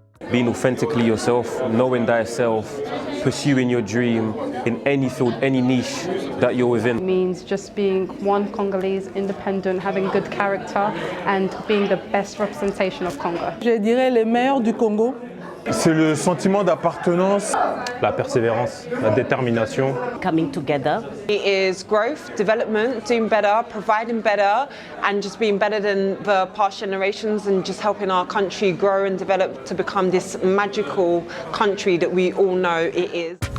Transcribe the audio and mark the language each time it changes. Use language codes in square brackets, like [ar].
[en] Being authentically yourself, knowing thyself, pursuing your dream, in any field, any niche that you're within. Means just being one Congolese, independent, having good character and being the best representation of Congo. [fr] Je dirais les meilleurs du Congo. C'est le sentiment d'appartenance. La persévérance, la détermination. [en] Coming together. It is growth, development, doing better, providing better, and just being better than the past generations and just helping our country grow and develop to become this magical country that we all know it is.